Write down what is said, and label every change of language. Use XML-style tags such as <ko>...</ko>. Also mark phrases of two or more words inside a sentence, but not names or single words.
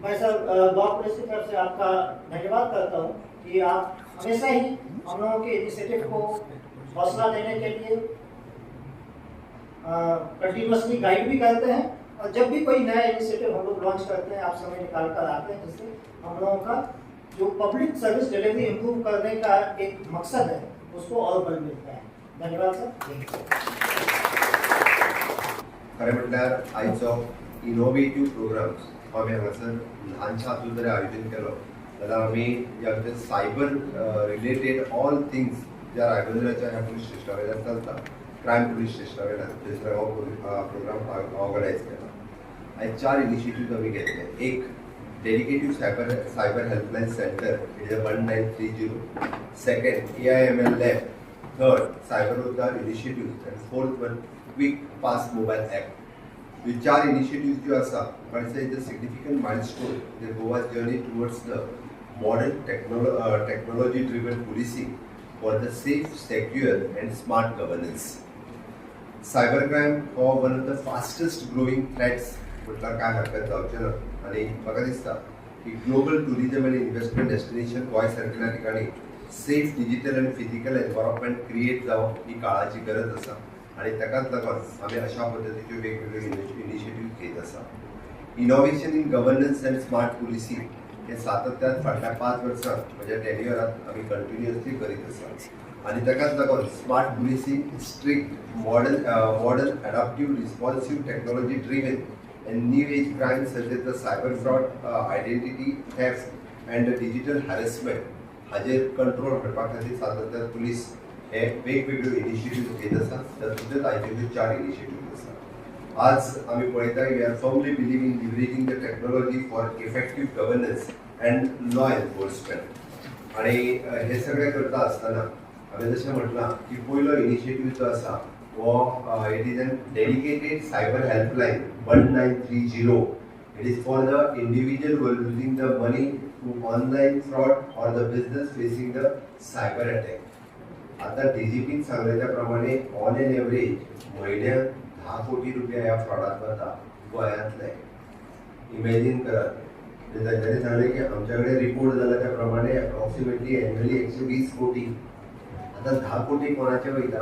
<hi>मैं सर ब्लॉक पुलिस की तरफ से आपका धन्यवाद करता हूँ कि आप हमेशा ही हम लोगों के इनिशिएटिव को हौसला देने के लिए</hi> <en>continuously guide</en> <hi>भी करते हैं और जब भी कोई नया इनिशिएटिव हम लोग लॉन्च करते हैं आप समय निकाल कर आते हैं, जिससे हम लोगों का जो</hi> <en>public service delivery improve</en> <hi>करने का एक मकसद है उसको और बल मिलता है। धन्यवाद सर।</hi> <kok>खरें म्हटल्यार आयचो</kok> <en>innovative programs</en> <kok>हो आमी हांगासर ल्हानशें हातूंत जर आयोजन केलो जाल्यार आमी जे</kok> <en>cyber related all things</en> <kok>ज्या रायबंदराच्या ह्या पुलीस स्टेशना वयल्यान चलता, क्रायम पुलीस स्टेशना वयल्यान थंयसर हो प्रोग्राम ऑर्गनायज केला। आयज 4 इनिशिएटिव्ह आमी घेतले। एक</kok> <en>dedicative cyber helpline centre, it is</en> <kok>1930.</kok> <en>second AIML lab. third cyber उद्धार initiative and fourth one quick fast mobile app.</en> <kok>ह्यो 4 इनिशिएटिव्ह ज्यो आसा</kok> <en>is a significant milestone in Goa's journey towards the modern technology driven policing for the safe, secure and smart governance.</en> <kok>Cybercrime हो</kok> <en>one of the fastest growing threats</en> <kok>म्हटल्यार काय हरकत जावचें ना आनी म्हाका दिसता की</kok> <en>global tourism</en> <kok>आनी</kok> <en>investment destination</en> <kok>गोंय सारकेल्या ठिकाणी</kok> <en>safe digital</en> <kok>आनी</kok> <en>physical environment create</en> <kok>जावप ही काळाची गरज आसा आनी ताकाच लागून आमी अशा पद्दतीच्यो वेगवेगळ्यो इनिशिएटिव्ह घेत आसा।</kok> <en>innovation in governance and smart policy</en> <kok>हे सातत्यान फाटल्या 5 वर्सांत म्हज्या टेन्युअरांत आमी कंटिन्युअसली करीत आसा आनी ताकाच लागून</kok> <en>smart policing strict modern adaptive responsive technology driven and new age crime such as the cyber fraud, identity theft and digital harassment</en> <kok>हाजेर कंट्रोल करपा खातीर सातत्यान पुलीस हे वेगवेगळ्यो इनिशिएटिव्ह घेत आसा। तातूंतल्याच आयच्यो 4 इनिशिएटिव्ह आसा। आज आमी पळयता</kok> <en>we are firmly believe in leveraging the technology for effective governance and law enforcement</en> <kok>आणि हे सगळें करता आसतना हांवें जशें म्हटलां की पयलो इनिशिएटिव्ह जो आसा वो</kok> <en>it is an dedicated cyber helpline</en> <kok>1930.</kok> <en>It is for the individual who are losing the money to online fraud or the business facing the cyber attack.</en> <kok>आता डीजीपीन सांगल्याच्या प्रमाणे</kok> <en>on an average</en> <kok>म्हयन्याक 10 कोटी रुपया ह्या फ्रॉडात वता गोंयांतले. इमॅजिन करात. तांच्यांनी सांगले की आमच्याकडे रिपोर्ट जाला त्या प्रमाणे</kok> <en>approximately annually</en> <kok>120 कोटी. आता 10 कोटी कोणाचे वयता?</kok>